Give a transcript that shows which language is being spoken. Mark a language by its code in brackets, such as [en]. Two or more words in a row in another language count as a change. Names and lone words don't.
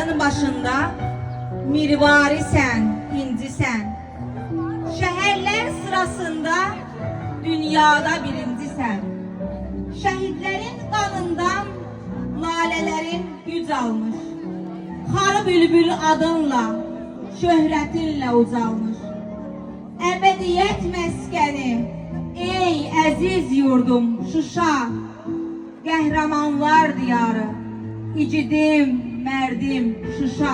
[tr] başında mirvari sen, inci sen. Şehirler sırasında dünyada birinci sen. Şehitlerin kanından lalelerin güc almış. Xarı bülbül adınla, şöhretinle ucalmış. Ebediyet meskeni, ey əziz yurdum Şuşa. [az] Qəhrəmanlar diyarı, icidim, mərdim Şuşa.